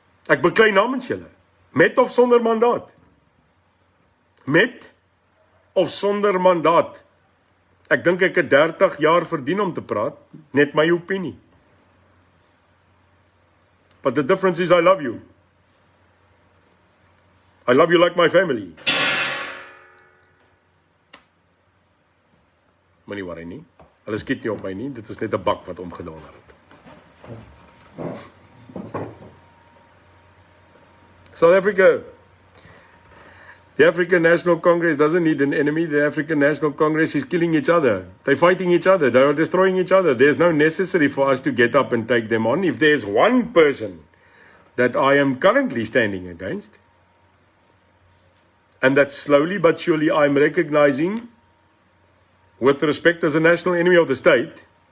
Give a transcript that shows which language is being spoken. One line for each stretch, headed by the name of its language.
Afrikaans: Ek beklei namens julle. Met of sonder mandaat. Met of sonder mandaat. Ek dink ek het 30 jaar verdien om te praat, net my opinie.
English: But the difference is I love you. I love you like my family.
Afrikaans: Moenie worry nie. Hulle skiet nie op my nie, dit is net 'n bak wat omgedonder het.
English: South Africa, the African National Congress doesn't need an enemy. The African National Congress is killing each other. They're fighting each other. They are destroying each other. There's no necessity for us to get up and take them on. If there's one person that I am currently standing against, and that slowly but surely I'm recognizing, with respect as a national enemy of the state,